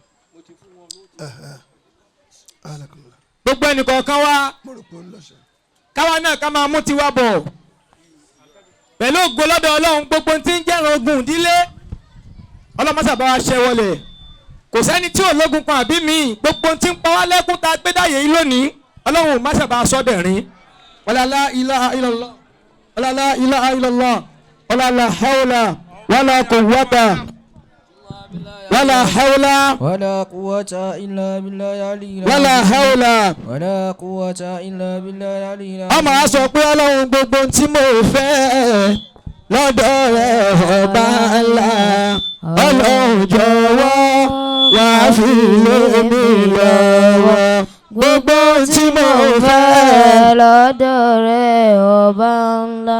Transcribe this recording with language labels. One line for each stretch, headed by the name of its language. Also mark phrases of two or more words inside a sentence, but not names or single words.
Yoruba: gbogbo ẹnìkọ̀ọ̀kan wa káwa náà ká máa mú tiwa bọ̀ pẹ̀lú ògo lọ́dọ̀ ọlọ́run gbogbo tí ń jẹ́ràn ogun ìdílé ọlọ́mọṣàbá wa ṣẹ́ wọlé kò sẹ́ni tí ò lógun kan àbí mi gbogbo tí ń pa wá lẹ́kún tá a gbé dáyé yìí lónìí ọlọ́run máṣàbá sọ́dẹ̀rín
Arabic: ولا لا إله إلا الله ولا لا إله إلا الله ولا لا حول ولا قوة ولا حول ولا قوة إلا بالله العلي ولا حول. ولا قوة إلا بالله العلي
Yoruba: a máa sọ pé ọlọ́run gbogbo tí mo fẹ́ lọ́dọ̀ rẹ̀ ọba ńlá ọlọ́run jọ̀wọ́ wá fi lé mi lọ́wọ́ gbogbo tí mo fẹ́ lọ́dọ̀ rẹ̀ ọba ńlá.